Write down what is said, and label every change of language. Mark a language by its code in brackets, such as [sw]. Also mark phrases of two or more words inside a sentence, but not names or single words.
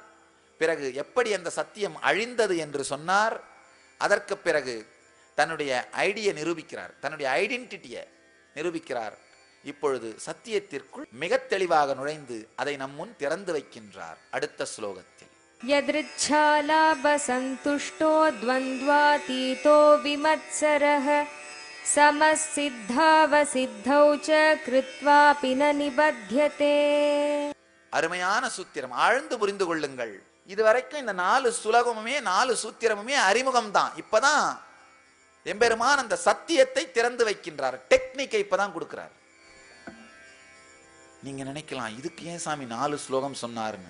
[ta] பிறகு எப்படி அந்த சத்தியம் அழிந்தது என்று சொன்னார். அதற்கு பிறகு தன்னுடைய ஐடியை நிரூபிக்கிறார், தன்னுடைய ஐடென்டிட்டியை நிரூபிக்கிறார். இப்பொழுது சத்தியத்திற்குள் மிக தெளிவாக நுழைந்து அதை நம் முன் திறந்து வைக்கின்றார். அடுத்த ஸ்லோகத்தில் [sa] यदृच्छालाभसन्तुष्टो द्वन्द्वातीतो विमत्सरः समसिद्धावसिद्धौ च कृत्वापि न निबध्यते. [ta] அருமையான சூத்திரம், ஆழ்ந்து புரிந்து கொள்ளுங்கள். இதுவரைக்கும் இந்த 4 சுலகமுமே 4 சூத்திரமுமே அறிமுகம் தான். இப்பதான் எம்பெருமான் அந்த சத்தியத்தை திறந்து வைக்கின்றார். டெக்னிக்கை இப்பதான் கொடுக்கிறார். நீங்க நினைக்கலாம், இதுக்கு ஏன் சாமி 4 ஸ்லோகம் சொன்னாருன்னு.